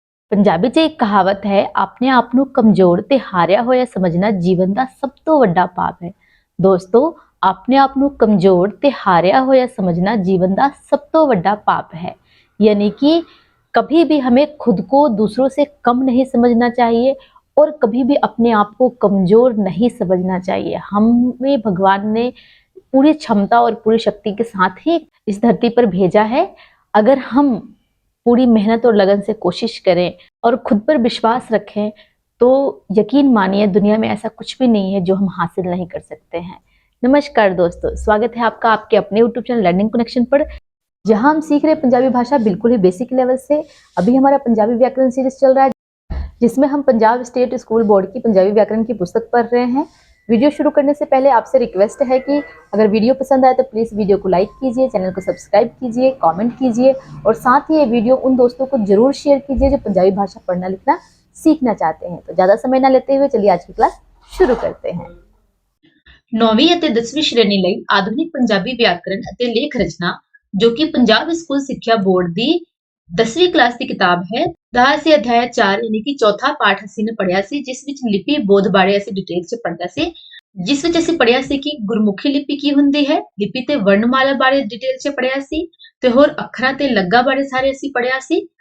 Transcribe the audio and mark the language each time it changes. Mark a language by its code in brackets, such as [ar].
[pa] ਪੰਜਾਬੀ 'ਚ ਇੱਕ ਕਹਾਵਤ ਹੈ, ਆਪਣੇ ਆਪ ਨੂੰ ਕਮਜ਼ੋਰ ਤੇ ਹਾਰਿਆ ਹੋਇਆ ਸਮਝਣਾ ਜੀਵਨ ਦਾ ਸਭ ਤੋਂ ਵੱਡਾ ਪਾਪ ਹੈ। ਦੋਸਤੋ, ਆਪਣੇ ਆਪ ਨੂੰ ਕਮਜ਼ੋਰ ਤੇ ਹਾਰਿਆ ਹੋਇਆ [hi] समझना जीवन का सब तो बड़ा पाप है। यानी कि कभी भी हमें खुद को दूसरों से कम नहीं समझना चाहिए और कभी भी अपने आप को कमजोर नहीं समझना चाहिए। हमें भगवान ने पूरी क्षमता और पूरी शक्ति के साथ ही इस धरती पर भेजा है। अगर हम पूरी मेहनत और लगन से कोशिश करें और खुद पर विश्वास रखें तो यकीन मानिए दुनिया में ऐसा कुछ भी नहीं है जो हम हासिल नहीं कर सकते हैं। नमस्कार दोस्तों, स्वागत है आपका आपके अपने यूट्यूब चैनल लर्निंग कनेक्शन पर, जहां हम सीख रहे हैं पंजाबी भाषा बिल्कुल ही बेसिक लेवल से। अभी हमारा पंजाबी व्याकरण सीरीज चल रहा है जिसमें हम पंजाब स्टेट स्कूल बोर्ड की पंजाबी व्याकरण की पुस्तक पढ़ रहे हैं। वीडियो शुरू करने से पहले आपसे रिक्वेस्ट है कि अगर वीडियो पसंद आए तो प्लीज़ वीडियो को लाइक कीजिए, चैनल को सब्सक्राइब कीजिए, कमेंट कीजिए और साथ ही ये वीडियो उन दोस्तों को जरूर शेयर कीजिए जो पंजाबी भाषा पढ़ना लिखना सीखना चाहते हैं। तो ज़्यादा समय ना लेते हुए चलिए आज की क्लास शुरू करते हैं। [pa] 9वीं ਅਤੇ 10ਵੀਂ ਸ਼੍ਰੇਣੀ ਲਈ ਆਧੁਨਿਕ ਪੰਜਾਬੀ ਵਿਆਕਰਣ ਅਤੇ ਲੇਖ ਰਚਨਾ ਜੋ ਕਿ ਪੰਜਾਬ ਸਕੂਲ ਸਿੱਖਿਆ ਬੋਰਡ ਦੀ 10ਵੀਂ ਕਲਾਸ ਦੀ ਕਿਤਾਬ ਹੈ ਦਾ ਅਸੀਂ ਅਧਿਆਇ 4 ਯਾਨੀ ਕਿ ਚੌਥਾ ਪਾਠ ਅਸੀਂ ਨੇ ਪੜਿਆ ਸੀ, ਜਿਸ ਵਿੱਚ ਲਿਪੀ ਬੋਧ ਬਾਰੇ ਅਸੀਂ ਡਿਟੇਲ 'ਚ ਪੜ੍ਹਿਆ ਸੀ, ਜਿਸ ਵਿੱਚ ਅਸੀਂ ਪੜਿਆ ਸੀ ਕਿ ਗੁਰਮੁਖੀ ਲਿਪੀ ਕੀ ਹੁੰਦੀ ਹੈ, ਲਿਪੀ ਤੇ ਵਰਣਮਾਲਾ ਬਾਰੇ ਡਿਟੇਲ 'ਚ ਪੜਿਆ ਸੀ ਤੇ ਹੋਰ ਅੱਖਰਾਂ ਤੇ ਲੱਗਾ ਬਾਰੇ ਸਾਰੇ ਅਸੀਂ ਪੜਿਆ ਸੀ।